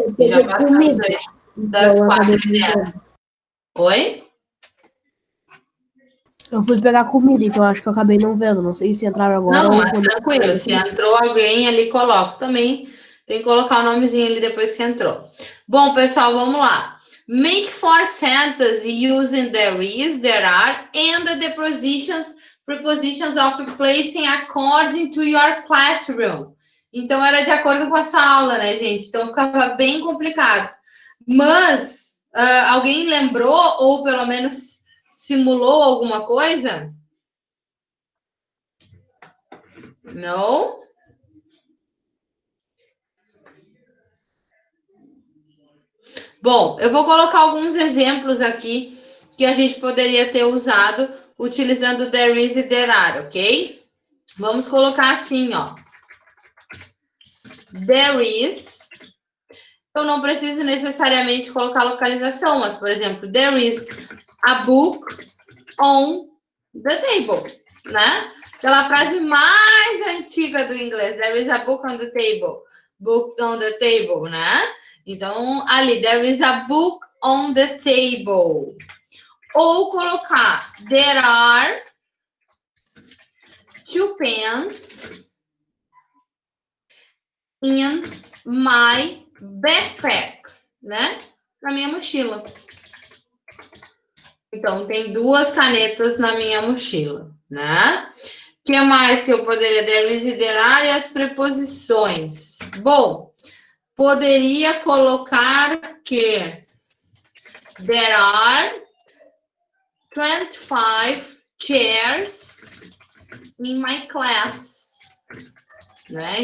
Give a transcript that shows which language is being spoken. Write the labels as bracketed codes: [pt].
[pt] E já passamos aí das 4h10. Oi? Eu fui pegar comida, então acho que eu acabei não vendo. Não sei se entraram agora. Não, mas tranquilo. Se entrou alguém ali, coloca também. Tem que colocar o nomezinho ali depois que entrou. Bom, pessoal, vamos lá. [en] Make 4 sentences using there is, there are, and the prepositions of placing according to your classroom. [pt] Então, era de acordo com a sua aula, né, gente? Então, ficava bem complicado. Mas, alguém lembrou, ou pelo menos simulou alguma coisa? Não? Bom, eu vou colocar alguns exemplos aqui que a gente poderia ter usado utilizando there is e there are, ok? Vamos colocar assim, ó. [en] There is. [pt] Eu não preciso necessariamente colocar localização, mas, por exemplo, [en] there is a book on the table, [pt] né? Aquela frase mais antiga do inglês. [en] There is a book on the table. Books on the table, né? [pt] Então, ali, [en] there is a book on the table. Ou colocar, there are 2 pens in my backpack, né? [pt] Na minha mochila. Então, tem 2 canetas na minha mochila, né? O que mais que eu poderia there is e there are e as preposições? Bom, poderia colocar que [en] there are 25 chairs in my class. Né?